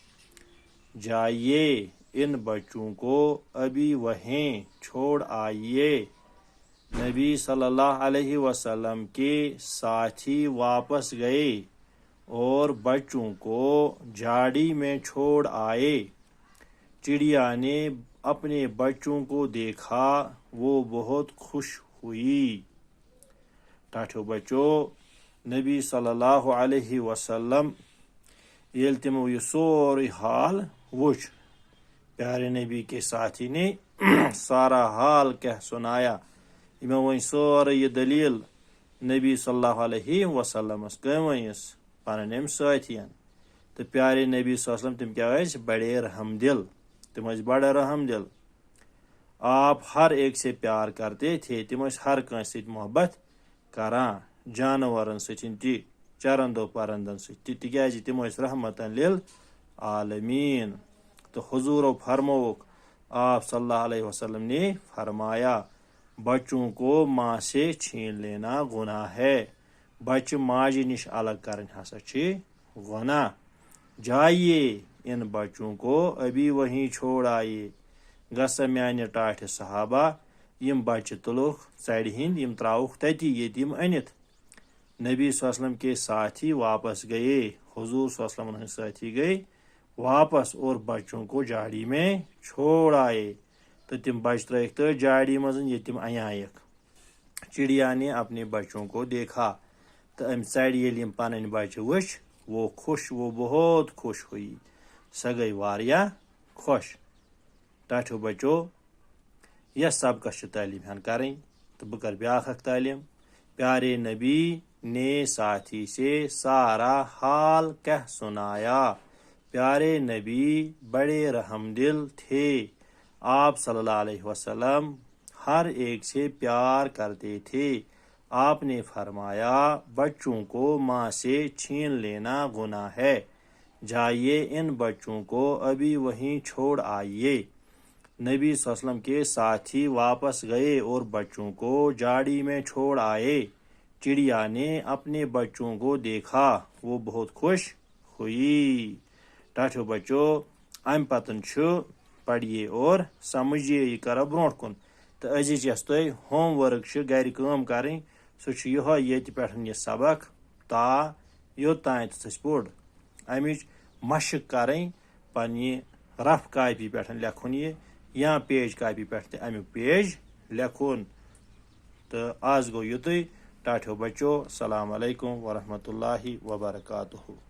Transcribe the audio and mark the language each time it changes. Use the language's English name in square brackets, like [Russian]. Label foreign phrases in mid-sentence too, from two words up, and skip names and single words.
[Urdu] جائیے ان بچوں کو ابھی وہیں چھوڑ آئیے نبی [Arabic] صلی اللہ علیہ وسلم [Urdu] کے ساتھی واپس گئے اور بچوں کو جھاڑی میں چھوڑ آئے چڑیا نے اپنے بچوں کو دیکھا وہ بہت خوش ہوئی [Kashmiri] ٹاٹھو بچو نبی [Arabic] صلی اللہ علیہ وسلم [Kashmiri] ییٚلہِ تِمو یہِ سورُے حال وُچھ [Urdu] پیارے نبی کے ساتھی نے سارا حال کہہ سنایا [Kashmiri] یِمو ؤنۍ سورُے یہِ دٔلیٖل نبی صلی اللہ علیہ وسلمس کٔمۍ ؤنِس پنٕنۍ أمۍ سٲتھین تہٕ [Urdu] پیارے نبی [Arabic] صلی اللہ علیہ وسلم [Kashmiri] تِم کیٛاہ ٲسۍ [Urdu] بڑے رحم دل [Kashmiri] تِم ٲسۍ بڑٕ رحم دل [Urdu] آپ ہر ایک سے پیار کرتے تھے [Kashmiri] تِم ٲسۍ ہر کٲنٛسہِ سۭتۍ محبت کران جانورن سۭتۍ تہِ چرندو پرندن سۭتۍ تہِ تِکیٛازِ تِم ٲسۍ رحمتن للعالمیٖن تہٕ حضوٗرو فرمووُکھ [Urdu] آپ [Arabic] صلی اللہ علیہ وسلم [Urdu] نے فرمایا بچوں کو ماں سے چھین لینا گناہ ہے [Kashmiri] بچہ ماجہِ نش الگ کرٕنۍ ہسا چھِ گناہ [Urdu] جائیے ان بچوں کو ابھی وہیں چھوڑ آئیے [Kashmiri] گژھا میانہِ ٹاٹھہِ صحابہ یم بچہ تُلُکھ ژرِ ہٕنٛدۍ یم تراوُکھ تتی ییٚتہِ یم أنِتھ [Urdu] نبی [Arabic] صلی اللہ علیہ وسلم [Urdu] کے ساتھی واپس گئے حضور [Arabic] صلی اللہ علیہ وسلم [Urdu] ساتھی گئے واپس اور بچوں کو جھاڑی میں چھوڑ آئے تو [Kashmiri] تم بچ ترٲیِکھ تٔتھۍ جھاڑی منٛز ییٚتہِ تِم اَنیایِکھ [Urdu] چڑیا نے اپنے بچوں کو دیکھا تو [Kashmiri] امہِ ژرِ ییٚلہِ یِم پنٕنۍ بچہِ وٕچھ [Urdu] وہ بہت خوش ہوئی [Kashmiri] سۄ گٔے واریاہ خۄش ٹاٹھیو بچو یس سبقس چھِ تعلیٖم ہن کرٕنۍ تہٕ بہٕ کرٕ بیٛاکھ اکھ تعلیٖم [Urdu] پیارے نبی نے ساتھی سے سارا حال کہہ سنایا پیارے نبی بڑے رحم دل تھے آپ [Arabic] صلی اللہ علیہ وسلم [Urdu] ہر ایک سے پیار کرتے تھے آپ نے فرمایا بچوں کو ماں سے چھین لینا گناہ ہے جائیے ان بچوں کو ابھی وہیں چھوڑ آئیے نبی [Arabic] صلی اللہ علیہ وسلم [Urdu] کے ساتھی واپس گئے اور بچوں کو جھاڑی میں چھوڑ آئے چڑیا نے اپنے بچوں کو دیکھا وہ بہت خوش ہوئی [Kashmiri] ٹاٹھو بچو ام پتن چھُ [Urdu] پڑھیے اور سمجھیے [Kashmiri] یہ کرو برونٛٹھ کُن تو أزِچ یۄس تۄہہِ [English] home work [Kashmiri] چھِ گرِ کٲم کرٕنۍ سُہ چھُ یِہوے ییٚتہِ پٮ۪ٹھ یہِ سبق تا یوٚتانۍ أسۍ پوٚر امِچ مشق کرٕنۍ پننہِ [English] rough copy [Kashmiri] پٮ۪ٹھ لیکھُن یہِ یا [English] page copy [Kashmiri] پٮ۪ٹھ تہِ امیُک پیج لیکھُن تہٕ آز گوٚو یُتُے ٹاٹھیو بچو [Arabic] السلام علیکم ورحمۃ اللہ وبرکاتہ